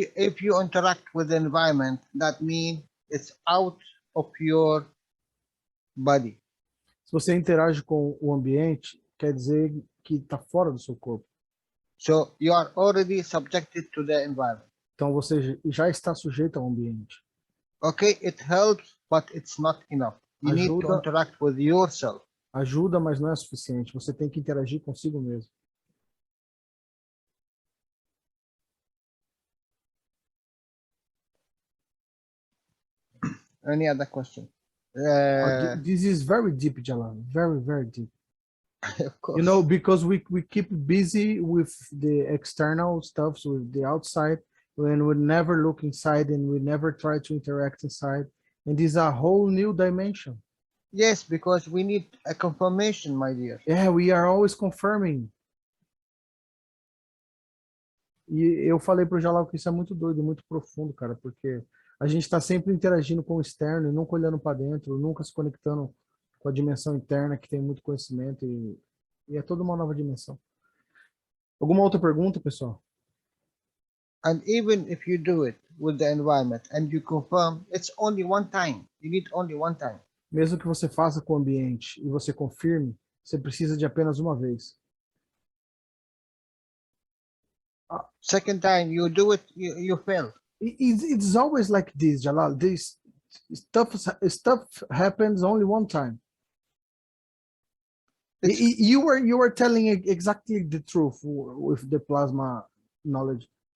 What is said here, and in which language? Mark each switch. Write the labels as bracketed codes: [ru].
[en] If you interact with the environment, that means it's out of your body. [pt] Se você interage com o ambiente, quer dizer que está fora do seu corpo. [en] So you are already subjected to the environment. [pt] Então você já está sujeito ao ambiente. [en] Okay, it helps, but it's not enough. You need to interact with yourself. [pt] Ajuda, mas não é suficiente. Você tem que interagir consigo mesmo. [en] Any other question? This is very deep, Jalal. Very, very deep. Of course. Because we keep busy with the external stuff, with the outside, when we never look inside and we never try to interact inside. And this is a whole new dimension. Yes, because we need a confirmation, my dear. Yeah, we are always confirming. [pt] E eu falei pro Jalal que isso é muito doido, muito profundo, cara, porque a gente está sempre interagindo com o externo e nunca olhando para dentro, nunca se conectando com a dimensão interna que tem muito conhecimento e é toda uma nova dimensão. Alguma outra pergunta, pessoal? [en] And even if you do it with the environment and you confirm, it's only one time. You need only one time. [pt] Mesmo que você faça com o ambiente e você confirme, você precisa de apenas uma vez. [en] Second time you do it, you fail. It's always like this, Jalal. This stuff happens only one time. You were telling exactly the truth with the plasma knowledge.